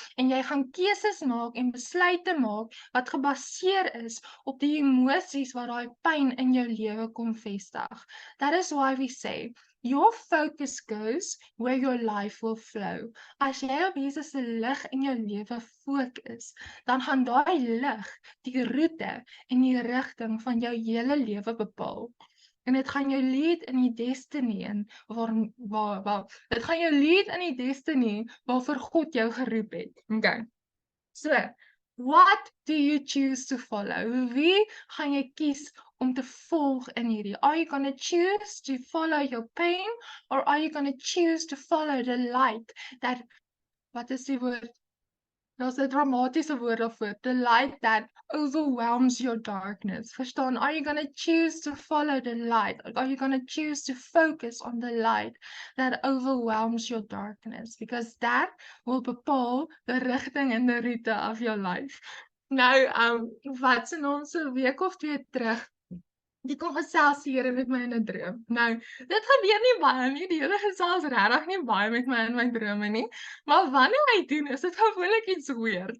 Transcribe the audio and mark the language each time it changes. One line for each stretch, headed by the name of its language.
Afrikaans: En jy gaan keuses maak en besluite maak wat gebaseer is op die emosies wat daai pyn in jou lewe kom vestig.
English: That is why we say, your focus goes where your life will flow.
Afrikaans: As jy op Jesus se lig in jou lewe fokus, dan gaan daai lig die roete en die rigting van jou hele lewe bepaal. En dit gaan jou lead in die destiny in dit gaan jou lead in die destiny waarvoor God jou geroep het. Okay.
English: So, what do you choose to follow?
Afrikaans: Wie gaan jy kies om te volg in hierdie?
English: Are you going to choose to follow your pain or are you going to choose to follow the light that
Afrikaans: wat is die woord? Daar's 'n dramatiese woord daarvoor.
English: The light that overwhelms your darkness. Verstaan? Are you going to choose to follow the light? Or are you going to choose to focus on the light that overwhelms your darkness? Because that will bepaal the
Afrikaans: rigting en die roete
English: of your life.
Afrikaans: Nou, wat se naam so 'n week of 2 terug die kom gesels die Here met my in 'n droom. Nou, dit gebeur nie baie nie, die Here gesels regtig nie baie met my in my drome nie, maar wanneer hy doen, is dit gewoonlik iets weird.